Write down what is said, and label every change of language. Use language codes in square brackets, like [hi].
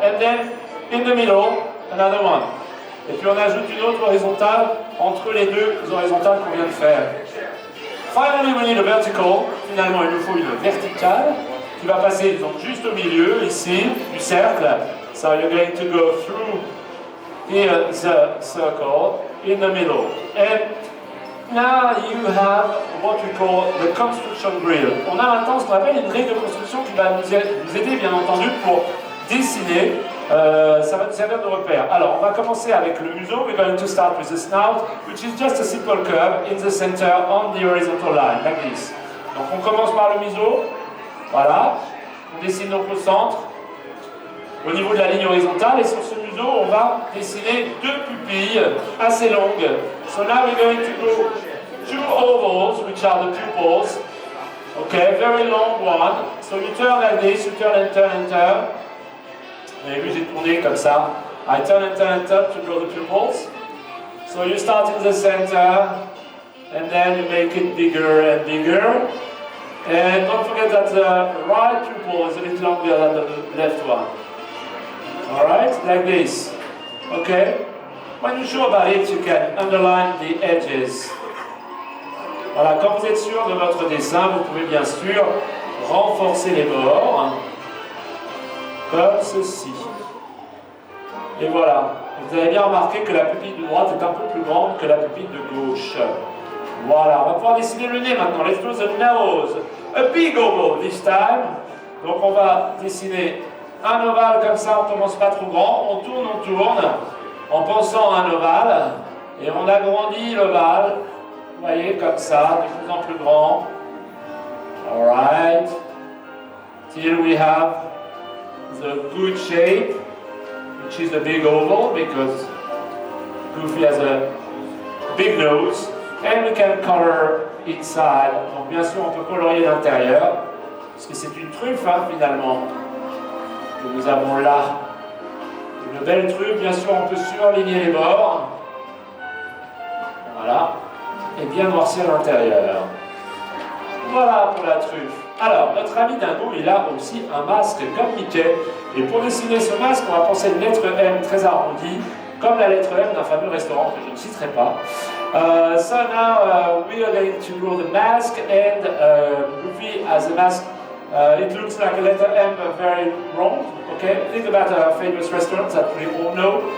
[en] And then, in the middle, another one. [fr] Et puis on ajoute une autre horizontale entre les deux horizontales qu'on vient de faire. [en] Finally, we need a vertical. [fr] Finalement, il nous faut une verticale qui va passer donc juste au milieu, ici, du cercle. [en] So you're going to go through here the circle in the middle. And now you have what we call the construction grill. [fr] On a maintenant ce qu'on appelle une grille de construction qui va nous aider bien entendu pour dessiner. Ça va nous servir de repère. Alors on va commencer avec le museau. [en] We're going to start with the snout, which is just a simple curve in the center on the horizontal line, like this. [fr] Donc on commence par le museau. Voilà. On dessine donc le centre au niveau de la ligne horizontale, et sur ce museau, on va dessiner deux pupilles assez longues. [en] So now we're going to go two ovals, which are the pupils. Okay, very long one. So you turn like this, you turn and turn and turn. [fr] Vous avez vu, j'ai tourné comme ça. [en] I turn and turn and turn to draw the pupils. So you start in the center, and then you make it bigger and bigger. And don't forget that the right pupil is a bit longer than the left one. Alright, like this. Okay? When you're sure about it, you can underline the edges. [fr] Voilà, quand vous êtes sûr de votre dessin, vous pouvez bien sûr renforcer les bords, comme ceci. Et voilà. Vous avez bien remarqué que la pupille de droite est un peu plus grande que la pupille de gauche. Voilà, on va pouvoir dessiner le nez maintenant. [en] Let's draw the nose. A big oval this time. [fr] Donc on va dessiner un ovale comme ça, on commence pas trop grand, on tourne, en pensant à un ovale, et on agrandit l'ovale, vous voyez, comme ça, de plus en plus grand. [en] Alright. Till we have the good shape, which is the big oval, because Goofy has a big nose, and we can color inside. [fr] Donc bien sûr, on peut colorier l'intérieur, parce que c'est une truffe, hein, finalement. Nous avons là une belle truffe, bien sûr on peut surligner les bords, voilà, et bien noircir l'intérieur. Voilà pour la truffe. Alors, notre ami Dingo, il a aussi un masque comme Mickey, et pour dessiner ce masque, on va penser une lettre M très arrondie, comme la lettre M d'un fameux restaurant que je ne citerai pas. [en] So now we are going to draw the mask, and Goofy has a mask. It looks like a letter M, but very wrong. Okay, think about a famous restaurant that we all know.